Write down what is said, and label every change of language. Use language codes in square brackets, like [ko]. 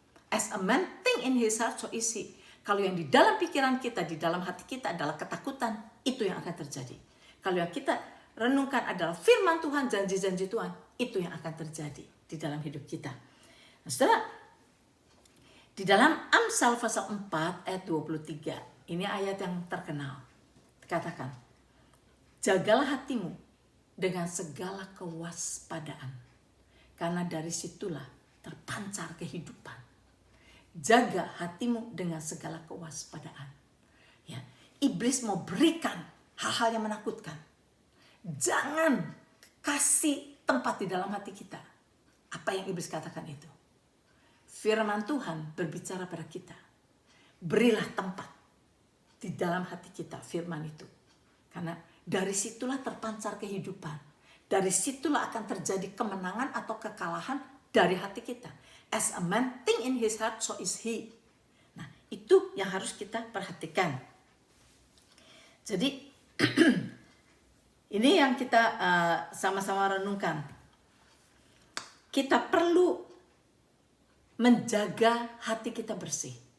[en] As a man think in his heart, so is he. [id] Kalau yang di dalam pikiran kita, di dalam hati kita adalah ketakutan, itu yang akan terjadi. Kalau yang kita renungkan adalah firman Tuhan, janji-janji Tuhan, itu yang akan terjadi di dalam hidup kita. Nah, saudara, di dalam Amsal pasal 4 ayat 23, ini ayat yang terkenal. Dikatakan, jagalah hatimu dengan segala kewaspadaan, karena dari situlah terpancar kehidupan. Jaga hatimu dengan segala kewaspadaan. Ya, iblis mau berikan hal-hal yang menakutkan. Jangan kasih tempat di dalam hati kita. Apa yang iblis katakan itu? Firman Tuhan berbicara pada kita. Berilah tempat di dalam hati kita firman itu. Karena dari situlah terpancar kehidupan. Dari situlah akan terjadi kemenangan atau kekalahan dari hati kita. [en] As a man think in his heart, so is he. [id] Nah, itu yang harus kita perhatikan. Jadi, ini yang kita sama-sama renungkan. Kita perlu menjaga hati kita bersih.